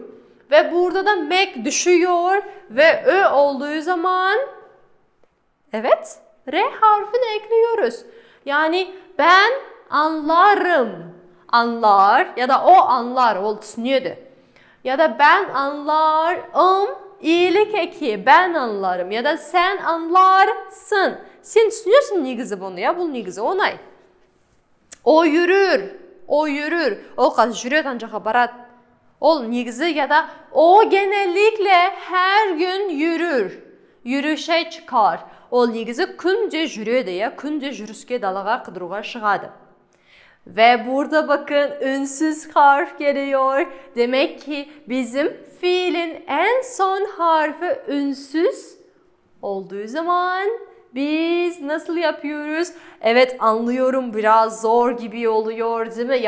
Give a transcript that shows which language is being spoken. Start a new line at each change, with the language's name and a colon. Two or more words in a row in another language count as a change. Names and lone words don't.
Turkish: Ve burada da mek düşüyor ve Ö olduğu zaman evet R harfini ekliyoruz. Yani ben anlarım. Anlar ya da o anlar. O düşünüyordu. Ya da ben anlarım. İyilik eki, ben anlarım ya da sen anlarsın. Sen düşünüyorsun негізі bunu ya,
Kazakh: бұл негізі оңай.
Turkish: O yürür, o yürür. O kız
Kazakh: жүреді ана жаққа барады. Ol негізі
Turkish: ya da o genellikle her gün yürür. Yürüyüşe çıkar.
Kazakh: Ol негізі күнде жүреді ya, күнде жүріске далаға қыдыруға шығады.
Turkish: Ve burada bakın ünsüz harf geliyor. Demek ki bizim fiilin en son harfi ünsüz olduğu zaman biz nasıl yapıyoruz? Evet anlıyorum, biraz zor gibi oluyor değil mi?